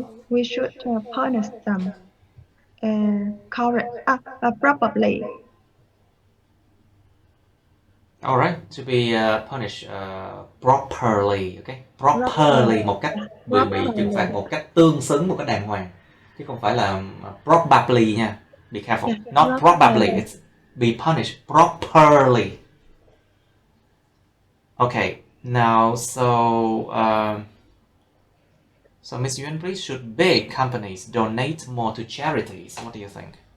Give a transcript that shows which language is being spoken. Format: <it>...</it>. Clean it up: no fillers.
<en>We should punish them correct probably. Alright, to be punished properly, okay?</en> <vi>Properly, một cách bị trừng phạt một cách tương xứng, một cách đàng hoàng, chứ không phải là probably nha.</vi> <en>Be careful. Not probably, it's be punished properly. Okay, now so Miss Yuan, please, should big companies donate more to charities? What do you think?</en>